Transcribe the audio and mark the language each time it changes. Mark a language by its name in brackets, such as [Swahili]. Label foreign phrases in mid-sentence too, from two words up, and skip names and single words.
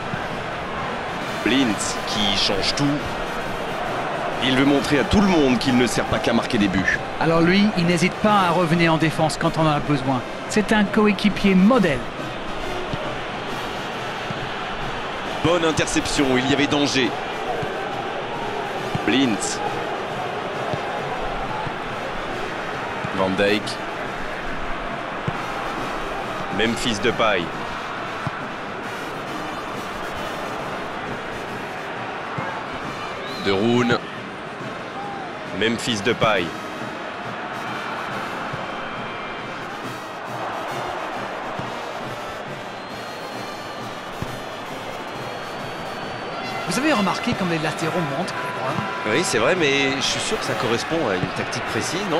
[French] Blind qui change tout. Il veut montrer à tout le monde qu'il ne sert pas qu'à marquer des buts. Alors lui, il n'hésite pas à revenir en défense quand on en a besoin. C'est un coéquipier modèle. Bonne interception, il y avait danger. Blind. Van Dijk. Memphis Depay. De Roon. Memphis Depay. Vous avez remarqué comme les latéraux montent, Grégoire? Oui, c'est vrai, mais je suis sûr que ça correspond à une tactique précise, non?